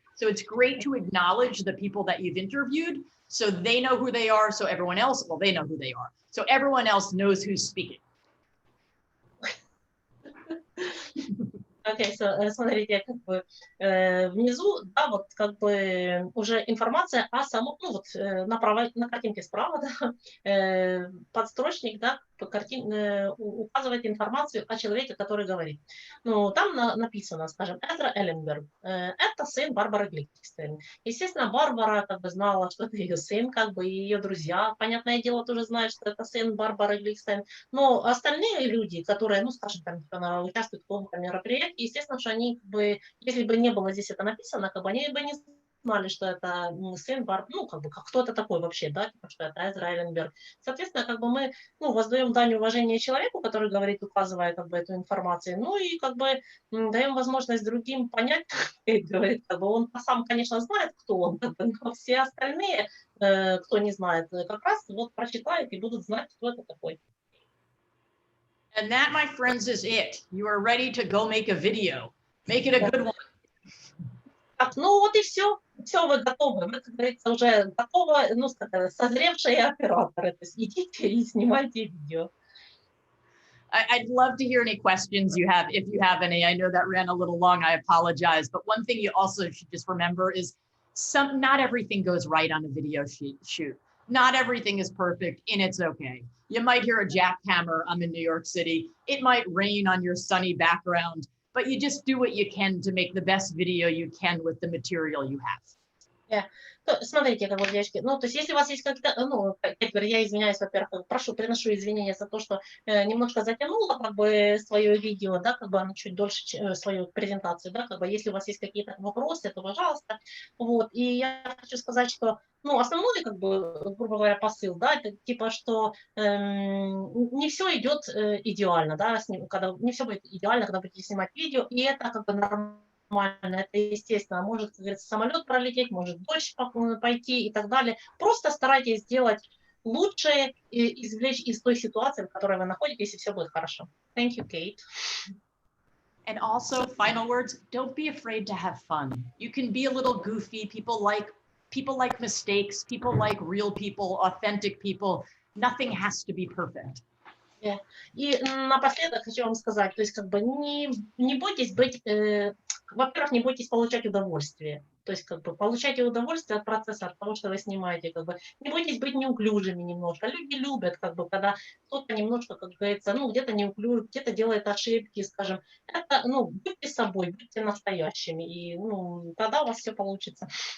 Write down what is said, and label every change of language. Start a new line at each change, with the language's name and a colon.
English: So it's great to acknowledge the people that you've interviewed so they know who they are, so everyone else, well, they know who they are. So everyone else knows who's speaking.
Russian: Окей, смотрите, как бы внизу, да, вот как бы уже информация о самом, ну вот на картинке справа, да, подстрочник, да, указывает информацию о человеке, который говорит. Ну, там написано, скажем, Эзра Элленберг, это сын Барбары Гликстейн. Естественно, Барбара как бы знала, что это ее сын, как бы ее друзья, понятное дело, тоже знают, что это сын Барбары Гликстейн. Но остальные люди, которые, ну, скажем, там, участвуют в каком-то мероприятии, естественно, что они, как бы, если бы не было здесь это написано, как бы они бы не знали, что это сын Барбары, ну, как бы, кто это такой вообще, да, что это Эзра Элленберг. Соответственно, как бы мы, ну, воздаем дань уважения человеку, который говорит, указывая, как бы, эту информацию, ну, и, как бы, даем возможность другим понять, говорит, как бы, он сам, конечно, знает, кто он, но все остальные, кто не знает, как раз вот прочитают и будут знать, кто это такой.
English: And that, my friends, is it. You are ready to go make a video. Make it a good one.
Russian: Так, ну вот и все. Все, вы готовы. Вы, как говорится, уже готовы, ну, созревшие операторы. То есть идите и снимайте видео.
English: I'd love to hear any questions you have, if you have any. I know that ran a little long. I apologize. But one thing you also should just remember is not everything goes right on a video shoot. Not everything is perfect, and it's okay. You might hear a jackhammer. I'm in New York City. It might rain on your sunny background, but you just do what you can to make the best video you can with the material you have. Yeah.
Russian: Смотрите, как вот, девочки, ну, то есть, если у вас есть как-то, ну, я извиняюсь, во-первых, приношу извинения за то, что немножко затянула, как бы, свое видео, да, как бы оно чуть дольше, свою презентацию, да, как бы, если у вас есть какие-то вопросы, то, пожалуйста, вот, и я хочу сказать, что, ну, основной, как бы, грубо говоря, посыл, да, это типа, что не все идет идеально, да, когда не все будет идеально, когда будете снимать видео, и это, как бы, нормально. Это естественно, может, как говорится, самолет пролететь, может дождь пойти и так далее. Просто старайтесь сделать лучшее и извлечь из той ситуации, в которой вы находитесь, и все будет хорошо.
English: Thank you, Kate. And also, final words, don't be afraid to have fun. You can be a little goofy. People like mistakes. People like real people, authentic people. Nothing has to be perfect.
Russian: И напоследок хочу вам сказать, то есть как бы не бойтесь быть, во-первых, не бойтесь получать удовольствие, то есть как бы получайте удовольствие от процесса, от того, что вы снимаете, как бы не бойтесь быть неуклюжими немножко. Люди любят, как бы, когда кто-то немножко, как говорится, ну где-то неуклюж, где-то делает ошибки, скажем, это, ну, будьте собой, будьте настоящими, и, ну, тогда у вас все получится.